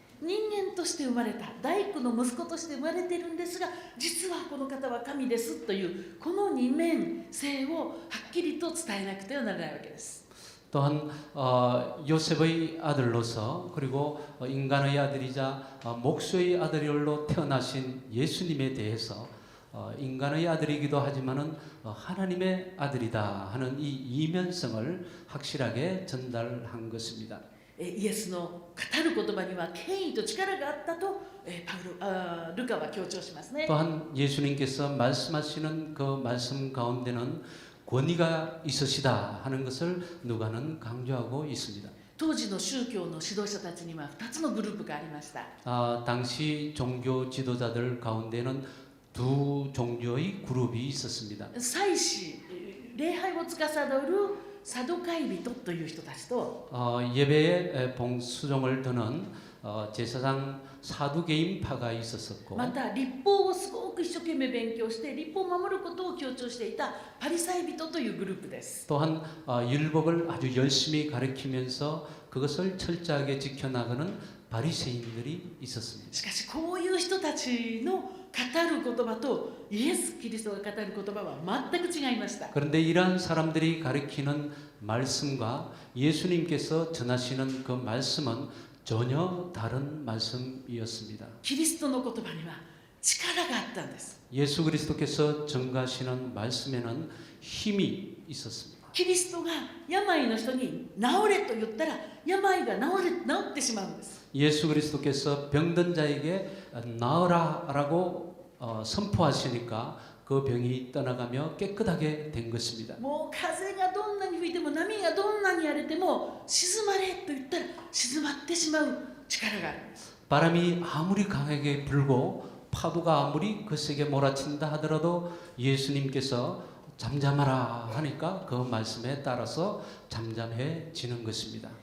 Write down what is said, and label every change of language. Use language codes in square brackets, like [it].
[ja] 人間として生まれた大工の息子として生まれているんですが、実はこの方は神ですというこの二面性をはっきりと伝えなくてはならないわけです。 [ko] 또한 요셉의 아들로서 그리고 인간의 아들이자 목수의 아들로 태어나신 예수님에 대해서 인간의 아들이기도 하지만은 하나님의 아들이다 하는 이 이면성을 확실하게 전달한 것입니다. [ja] イエスの語る言葉には権威と力があったとルカは強調しますね。 [ko] 또한 예수님께서 말씀하시는 그 말씀 가운데는 권위가 있으시다 하는 것을 누가는 강조하고 있습니다. [ja] 当時の宗教の指導者たちには2つのグループがありました。 [ko] 당시 종교 지도자들 가운데는 두 종류의 그룹이 있었습니다. [ja] 祭司、礼拝を司るサドカイ人という人たちと [ko] 예배에 봉수종을 드는 제사장 사두개인파가 있었었고 [ja] また立法をすごく一生懸命勉強して立法を守ることを強調していたパリサイ人というグループです。 [ko] 또한 율법을 아주 열심히 가르치면서 그것을 철저하게 지켜나가는 바리새인들이 있었습니다. [ja] しかしこういう人たちの語る言葉とイエス・キリストが語る言葉は全く違いました。 [ko] 그런데 이러한 사람들이 가르치는 말씀과 예수님께서 전하시는 그 말씀은 전혀 다른 말씀이었습니다. [ja] キリストの言葉には力があったんです。 [ko] 예수 그리스도께서 전가하시는 말씀에는 힘이 있었습니다. [ja] キリストが病の人に治れと言ったら病が治ってしまうんです。 [ko] 예수 그리스도께서 병든 자에게 나으라라고 선포하시니까 그 병이 떠나가며 깨끗하게 된 것입니다. [ja] もう風がどんなに吹いても波がどんなに荒れても静まれと言ったら静まってしまう力があるんです。 [ko] 바람이 아무리 강하게 불고 파도가 아무리 거세게 몰아친다 하더라도 예수님께서 잠잠하라 하니까 그 말씀에 따라서 잠잠해지는 것입니다.